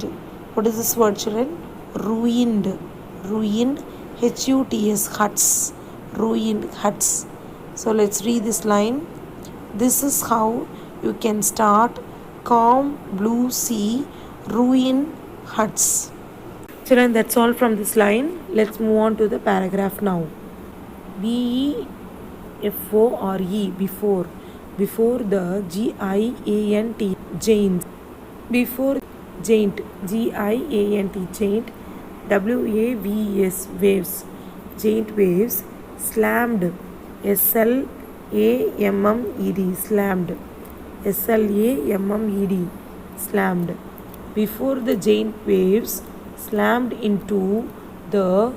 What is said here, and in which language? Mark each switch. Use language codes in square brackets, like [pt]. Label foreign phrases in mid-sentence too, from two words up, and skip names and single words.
[en] What is this word, children? Ruined, H-U-T-S, huts, ruined, huts. So let's read this line. This is how you can start, calm, blue sea, ruined, huts. Children, that's all from this line. Let's move on to the paragraph now. B-E-F-O-R-E, before the G-I-A-N-T, giant, before giant, G-I-A-N-T, giant, W-A-V-E-S, waves, giant waves, slammed, S-L-A-M-M-E-D, slammed, S-L-A-M-M-E-D, slammed, before the giant waves slammed into the